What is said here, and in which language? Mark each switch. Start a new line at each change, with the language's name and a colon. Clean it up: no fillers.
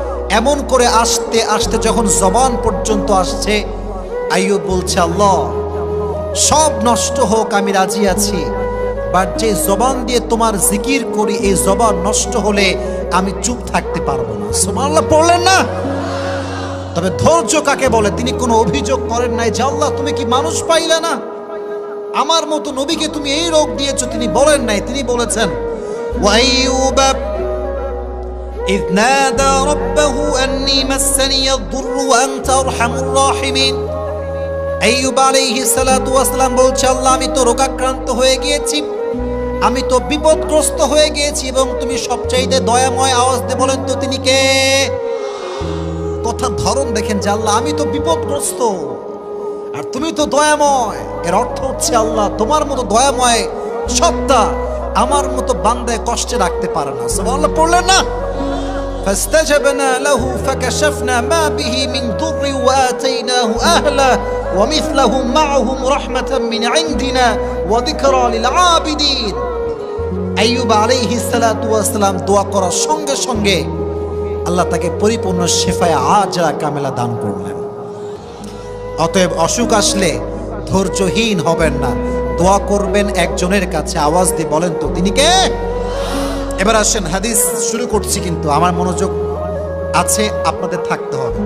Bangla: এমন করে আসতে আসতে যখন জবান পর্যন্ত আসছে, আইয়ুব বলছে আল্লাহ সব নষ্ট হোক আমি রাজি আছি, বাট যে জবান দিয়ে তোমার জিকির করি এই জবান নষ্ট হলে আমি চুপ থাকতে পারবো না। সুবহানাল্লাহ পড়লেন না? তবে ধৈর্য কাকে বলে? তিনি কোনো অভিযোগ করেন নাই যে আল্লাহ তুমি কি মানুষ পাইলে না, আমার মতো নবীকে তুমি এই রোগ দিয়েছো। তিনি বলেন নাই, তিনি বলেছেন ওয়াইয়ুব
Arabic: إذ نادى ربه أني مسني الضر وأنت أرحم الراحمين।
Bangla: আইয়ুব আলাইহিস সালাতু ওয়াস সালাম বলছে আল্লাহ আমি তো রোগাক্রান্ত হয়ে গিয়েছি, আমি তো বিপদগ্রস্ত হয়ে গিয়েছি, এবং তুমি সবচাইতে দয়াময়। আওয়াজ দিয়ে বলেন তো তিনি কে? কথার ধরন দেখেন যে আল্লাহ আমি তো বিপদগ্রস্ত আর তুমি তো দয়াময়। এর অর্থ হচ্ছে আল্লাহ তোমার মতো দয়াময় সত্তা আমার মতো বান্দায় কষ্টে রাখতে পারে না। সুবহানাল্লাহ পড়লেন না?
Arabic: فاستجبنا له فكشفنا ما به من ضر وآتيناه أهله ومثلهم معهم رحمة من عندنا وذكرى للعابدين।
Bangla: আইয়ুব আলাইহিস সালাতু ওয়াস সালাম দোয়া করার সঙ্গে সঙ্গে আল্লাহ তাকে পরিপূর্ণ শেফায়ে আজরা কামেলা দান করলেন। অতএব অসুখ আসলে ধৈর্যহীন হবেন না, দোয়া করবেন একজনের কাছে। আওয়াজ দিয়ে বলেন তো তিনি কে? এবার আসেন, হাদিস শুরু করছি, কিন্তু আমার মনোযোগ আছে, আপনাদের থাকতে হবে।